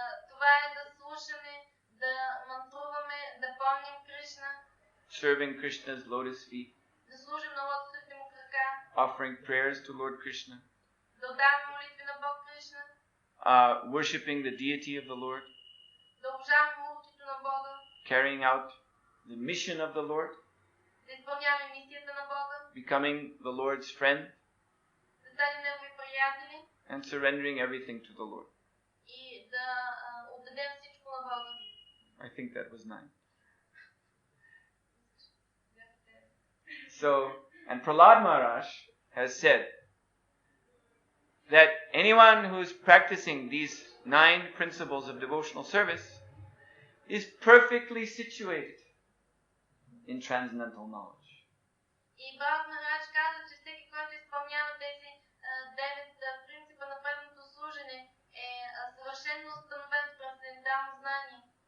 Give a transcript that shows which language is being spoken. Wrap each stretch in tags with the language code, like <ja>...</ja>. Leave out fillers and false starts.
<bg>Това е да слушаме, да мантруваме, да помним Кришна,</bg> <en>serving Krishna's lotus feet,</en> <bg>да служим на лотосите му крака,</bg> <en>offering prayers to Lord Krishna,</en> <bg>да отдаваме молитви на Бог Кришна,</bg> <en>worshipping the deity of the Lord,</en> <bg>да обожаваме мултито на Бога,</bg> <en>carrying out the mission of the Lord,</en> <bg>да изпълняваме мисията на Бога,</bg> <en>becoming the Lord's friend,</en> <bg>да станем негови приятели</bg> <en>and surrendering everything to the Lord.</en> <bg>и да отдадем всичко на Бога.</bg> <en>I think that was 9. So, and Prahlad Maharaj has said that anyone who is practicing these 9 principles of devotional service is perfectly situated in transcendental knowledge.</en> <bg>И Прабхупад Махарадж каза, че всеки, който изпълнява тези 9 принципа на преданото служене, е съвършено установен в трансцендентално знание.</bg>